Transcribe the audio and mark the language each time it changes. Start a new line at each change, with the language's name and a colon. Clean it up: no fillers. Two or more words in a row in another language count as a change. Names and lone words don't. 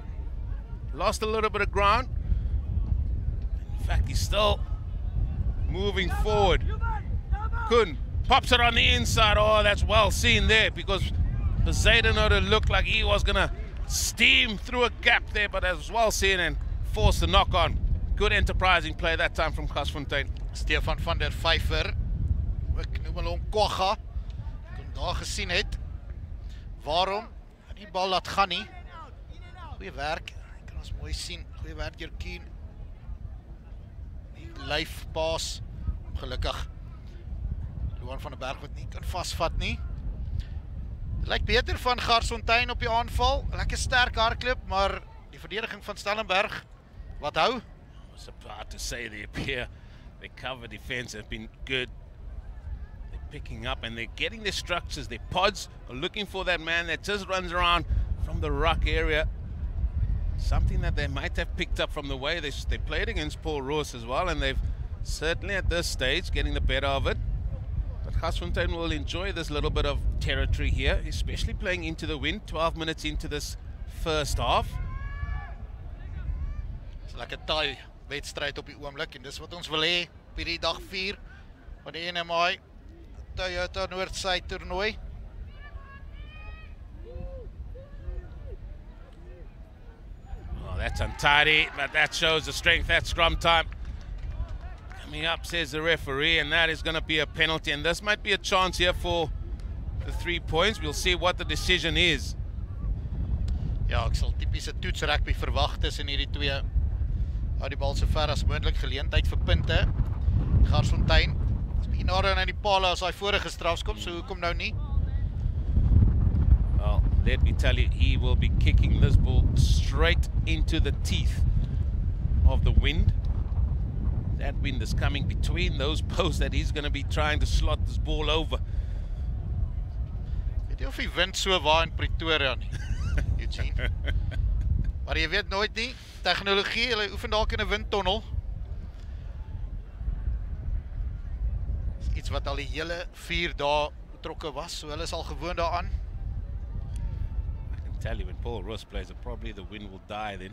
English: Lost a little bit of ground. In fact, he's still moving forward. Kuhn pops it on the inside. Oh, that's well seen there, because Bezuidenhout looked like he was going to steam through a gap there, but that was well seen and forced the knock on. Good enterprising play that time from Garsfontein.
Afrikaans: Stefan van der Vyver, ek noem hom Kwagga, kon daar gesien het waarom die bal laat gaan nie. Goeie werk, kan ons mooi sien. Goeie werk deur Kien. Die lyf paas, gelukkig Johan van der Berg wat nie kan vasvat nie. Dit lyk beter van Garsfontein op die aanval. Lekker sterk hardloop, maar die verdediging van Stellenberg wat hou.
English: I was about to say they appear. Their cover defense have been good. They're picking up and they're getting their structures. Their pods are looking for that man that just runs around from the ruck area. Something that they might have picked up from the way they played against Paul Roos as well, and they've certainly at this stage getting the better of it. But Garsfontein will enjoy this little bit of territory here, especially playing into the wind, 12 minutes into this first half. It's like a tie
Afrikaans: wedstryd op die oomblik, en dis wat ons wil hê op hierdie dag 4 van die NMI Toyota Noord-Suid toernooi.
English: Oh, that's untidy, but that shows the strength at scrum time. Coming up, says the referee, and that is going to be a penalty, and this might be a chance here for the 3 points. We'll see what the decision is.
Afrikaans: Ja, ek sal tipiese toets rugby verwag tussen hierdie twee. Hou die bal so ver as moontlik, geleentheid vir punte. Garsfontein is bietjie nader aan die paal as hy vorige strafskop, so hoekom nou nie?
English: Well, let me tell you, he will be kicking this ball straight into the teeth of the wind. That wind is coming between those posts that he's going to be trying to slot this ball over.
Afrikaans: Weet jy of die wind so waar in Pretoria nie, Eugene? Maar jy weet nooit nie, tegnologie, hulle oefen dalk in 'n windtunnel. Iets wat al die hele 4 dae betrokke was, so hulle is al gewoond daaraan.
English: I can tell you, when Paul Roos plays, probably the wind will die then.